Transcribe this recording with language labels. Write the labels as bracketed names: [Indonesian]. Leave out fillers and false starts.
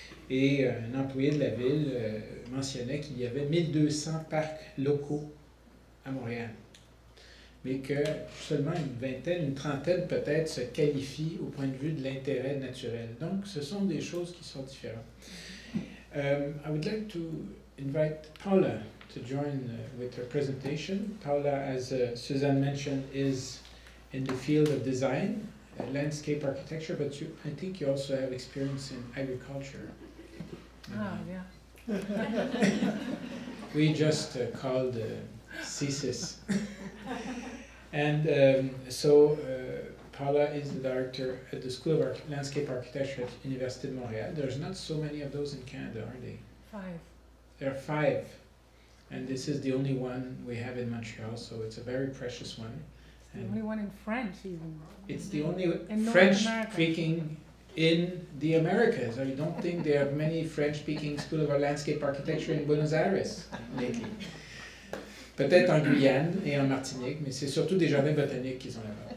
[French] Et un employé de la ville mentionnait qu'il y avait 1200 parcs locaux à Montréal. mais que seulement une vingtaine, une trentaine peut-être se qualifient au point de vue de l'intérêt naturel. Donc, ce sont des choses qui sont différentes. [English] I would like to invite Paula to join with her presentation. Paula, as Suzanne mentioned, is in the field of design, landscape architecture, but I think you also have experience in agriculture. Yeah. We just called CSIS. And so Paula is the director at the School of Landscape Architecture at Université de Montréal. There's not so many of those in Canada, are they? 5. There are 5. And this is the only one we have in Montreal, so it's a very precious one. The only one in French, even. It's the only in French-speaking in the Americas. I don't think there are many French-speaking School of Landscape Architecture in Buenos Aires lately. [French] Peut-être en Guyane et en Martinique, mais c'est surtout des jardins botaniques qui sont là-bas.